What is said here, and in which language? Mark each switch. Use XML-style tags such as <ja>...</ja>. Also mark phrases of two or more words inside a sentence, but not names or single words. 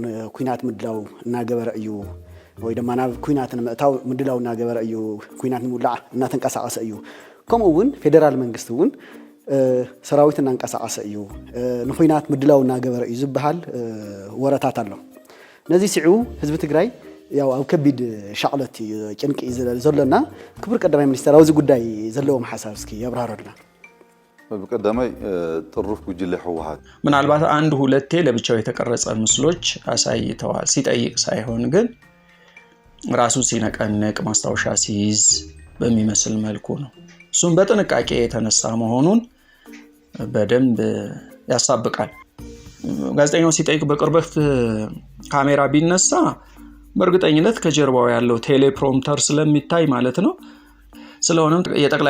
<ti>ኩናት ምድላው እናገበረ እዩ ወይ ድማ ናብ ኩናት ንምእታው ምድላው እናገበረ እዩ ኩናት ንምውላዕ እናተንቀሳቀሰ እዩ ከምኡ እውን ፌደራል መንግስቲ እውን ሰራዊት እናንቀሳቀሰ እዩ ንኩናት ምድላው እናገበረ እዩ ዝበሃል ወረታት ኣሎ ነዚ ሲዑ ህዝቢ ትግራይ ያው ኣብ ከቢድ ሻቅለት ጭንቂ ዘለና ክቡር ቀዳማይ ሚኒስተር ኣብዚ ጉዳይ ዘለዎም ሓሳብ እስኪ ያብራሩልና በቀዳማይ ጥሩፍ ጉጅለ ህወሓት</ti> <am>ምናልባት አንድ ሁለቴ ለብቻው የተቀረጸ ምስሎች አሳይተዋል ሲጠይቅ ሳይሆን ግን ራሱ ሲነቀነቅ ማስታወሻ ሲይዝ በሚመስል መልኩ ነው እሱም በጥንቃቄ የተነሳ መሆኑን በደንብ ያሳብቃል ጋዜጠኛው ሲጠይቅ በቅርበት ካሜራ ቢነሳ በእርግጠኝነት ከጀርባው ያለው ቴሌፕሮምተር ስለሚታይ ማለት ነው ስለሆነም የጠቅላይ</am>